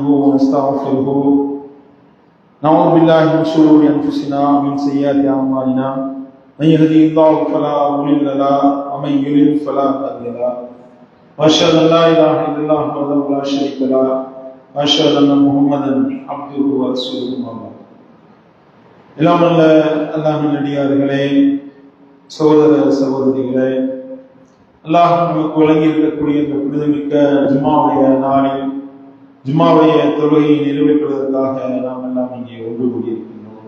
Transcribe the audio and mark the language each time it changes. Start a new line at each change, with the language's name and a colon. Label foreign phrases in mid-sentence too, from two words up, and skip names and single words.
Arabic: ونستغفره نعوذ بالله من شرور أنفسنا ومن سيئات أعمالنا من يهده الله فلا مضل له ومن يضلل فلا هادي له وأشهد أن لا إله إلا الله وحده لا شريك له وأشهد أن محمدا عبده ورسوله
Tamil: எல்லாம் அல்ல அல்லாஹ்வின் அடியார்களே, சகோதர சகோதரிகளே, அல்லாஹ் நமக்கு வழங்கி இருக்கக்கூடிய இந்த புனிதமிக்க ஜும்மாவுடைய நாளில் ஜும்மாவுடைய தொழுகையை நிறைவேற்றுவதற்காக நாம் எல்லாம் இங்கே ஒன்று கூடியிருக்கின்றோம்.